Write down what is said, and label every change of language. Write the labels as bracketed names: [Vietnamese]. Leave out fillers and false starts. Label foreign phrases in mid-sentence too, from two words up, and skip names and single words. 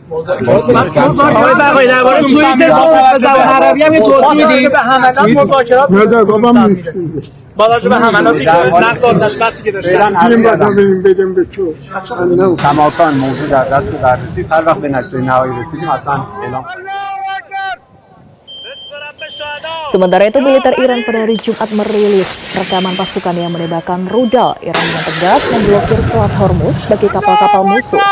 [Persian] آقای بقایی درباره توییت زبان عربی هم یه توضیح میدید؟ به همدان مذاکرات با راجع به حملات نقض آتش بسی که داشتن کماکان موضوع در دست بررسی است. هر وقت به نتیجه نهایی رسیدیم حتما اعلام. [Indonesian] Sementara itu, militer Iran pada hari Jumat merilis rekaman pasukan yang menembakkan rudal. Iran dengan tegas memblokir Selat Hormuz bagi kapal-kapal musuh.